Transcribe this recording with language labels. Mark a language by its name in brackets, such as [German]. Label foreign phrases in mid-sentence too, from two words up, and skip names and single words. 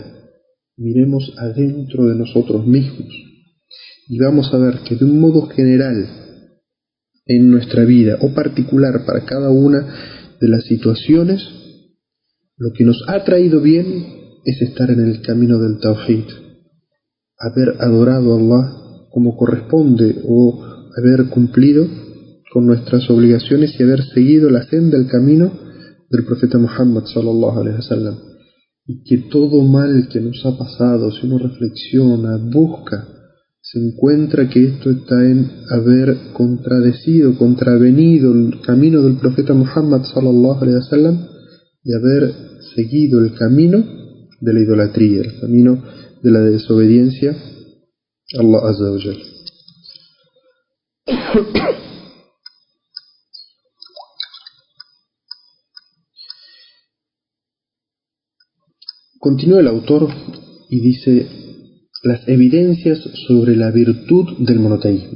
[Spanish] Miremos adentro de nosotros mismos y vamos a ver que de un modo general en nuestra vida o particular para cada una de las situaciones, lo que nos ha traído bien es estar en el camino del Tawhid, haber adorado a Allah como corresponde o haber cumplido con nuestras obligaciones y haber seguido la senda, el camino del profeta Muhammad [Arabic] صلى الله عليه وسلم. [Spanish] Y que todo mal que nos ha pasado, si uno reflexiona, busca, se encuentra que esto está en haber contradecido, contravenido el camino del profeta Muhammad [Arabic] صلى الله عليه وسلم [Spanish] y haber seguido el camino de la idolatría, el camino de la desobediencia a [Arabic] الله عز وجل. [Spanish] Continúa el autor y dice: las evidencias sobre la virtud del monoteísmo.